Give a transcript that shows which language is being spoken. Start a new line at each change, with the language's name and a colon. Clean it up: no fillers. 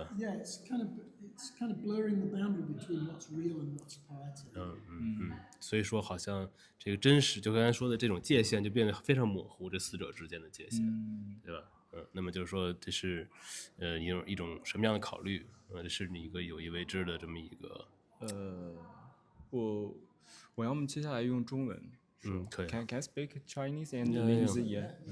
English: Yeah, it's kind of blurring the boundary between what's real and what's poetic.
Chinese: 所以说，好像这个真实，就刚才说的这种界限就变得非常模糊，这四者之间的界限，对吧？那么就是说，这是一种什么样的考虑？这是你一个有意为之的这么一个。我要么接下来用中文。可以。
English: Can I speak Chinese and Lin Zi?